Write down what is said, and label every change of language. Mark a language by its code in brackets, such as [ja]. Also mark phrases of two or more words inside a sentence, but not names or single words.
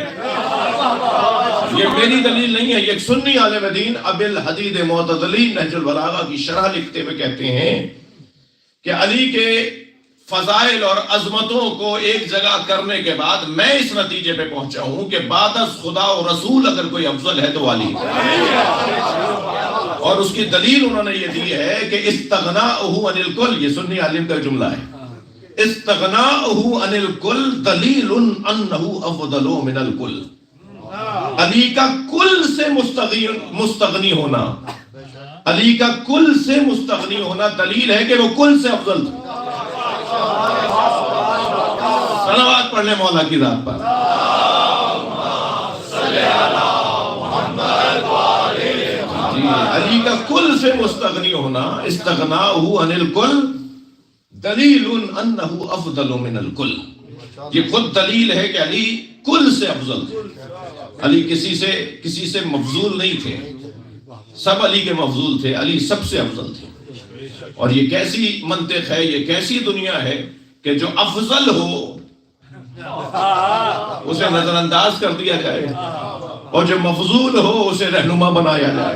[ur] یہ میری دلیل نہیں ہے، یہ ایک سنی عالم دین ابی الحدید معتزلی نہج البلاغہ کی شرح لکھتے ہوئے کہتے ہیں کہ علی کے فضائل اور عظمتوں کو ایک جگہ کرنے کے بعد میں اس نتیجے پہ پہنچا ہوں کہ بعد از خدا و رسول اگر کوئی افضل ہے تو علی. اور اس کی دلیل انہوں نے یہ دی ہے کہ [ar] استغناؤہ عن الکل، [ur] یہ سنی عالم کا جملہ ہے، [ar] استغناؤہ عن الکل دلیل انہ افضل من الکل. [ur] علی کا کل سے مستغنی ہونا، علی کا کل سے مستغنی ہونا دلیل ہے کہ وہ کل سے افضل تھا. صلوات پڑھ لیں مولا کی ذات پر. جی، علی کا کل سے مستغنی ہونا، [ar] استغناؤہ عن الکل دلیل انہ افضل من الکل. [ur] یہ خود دلیل ہے کہ علی کل سے افضل تھے. علی کسی سے مفضول نہیں تھے، سب علی کے مفضول تھے، علی سب سے افضل تھے. اور یہ کیسی منطق ہے، یہ کیسی دنیا ہے کہ جو افضل ہو اسے نظر انداز کر دیا جائے، اور جو مفضول ہو اسے رہنما بنایا جائے.